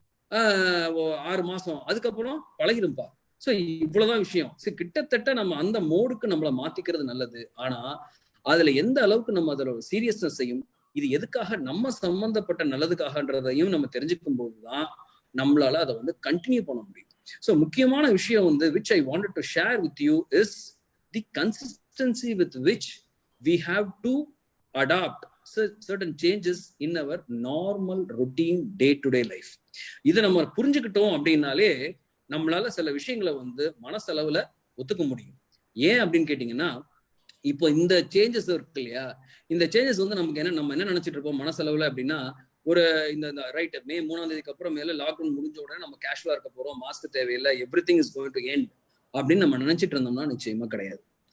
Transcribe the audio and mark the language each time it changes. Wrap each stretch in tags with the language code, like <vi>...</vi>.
<ta>6 மாசம், அதுக்கப்புறம் பழகிடும்பா. சோ இவ்வளவுதான் விஷயம். கிட்டத்தட்ட நம்ம அந்த மோடுக்கு நம்மளை மாத்திக்கிறது நல்லது. ஆனா அதுல எந்த அளவுக்கு நம்ம அதோட சீரியஸ்னஸையும் இது எதுக்காக நம்ம சம்பந்தப்பட்ட நல்லதுக்காகன்றதையும் நம்ம தெரிஞ்சுக்கும் போதுதான் நம்மளால அதை வந்து கண்டினியூ பண்ண முடியும்.</ta> <en>so</en> <ta>முக்கியமான விஷயம் வந்து</ta> <en>which I wanted to share with you is the consistency with which we have to adopt certain changes in our normal routine day-to-day life.</en> <ta>இதை நம்ம புரிஞ்சுக்கிட்டோம் அப்படின்னாலே நம்மளால சில விஷயங்களை வந்து மனசளவுல ஒத்துக்க முடியும். ஏன் அப்படின்னு கேட்டீங்கன்னா, இப்போ இந்த சேஞ்சஸ் இருக்கு இல்லையா, இந்த சேஞ்சஸ் வந்து நமக்கு நம்ம என்ன நினைச்சிட்டு இருப்போம் மனசளவுல அப்படின்னா, ஒரு இந்த ரைட் மே 3ஆம் தேதிக்கு அப்புறம் மேல லாக்டவுன் முடிஞ்ச உடனே நம்ம கேஷுவலா இருக்க போறோம், மாஸ்க் தேவையில்லை,</ta> <en>everything is going to end</en> <ta>அப்படின்னு நம்ம நினைச்சிட்டு இருந்தோம்னா நிச்சயமா கிடையாது.</ta>